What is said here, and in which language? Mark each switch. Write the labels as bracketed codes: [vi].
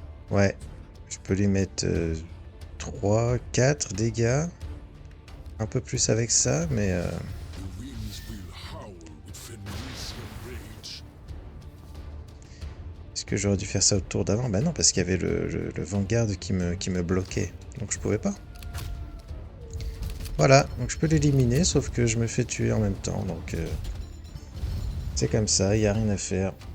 [fr] Ouais, je peux lui mettre 3, 4 dégâts. Un peu plus avec ça, mais... [en] The winds will howl with Fenrisian rage. [fr] Est-ce que j'aurais dû faire ça au tour d'avant? Bah non, parce qu'il y avait le Vanguard qui me bloquait. Donc je pouvais pas. Voilà, donc je peux l'éliminer, sauf que je me fais tuer en même temps. Donc c'est comme ça, il n'y a rien à faire.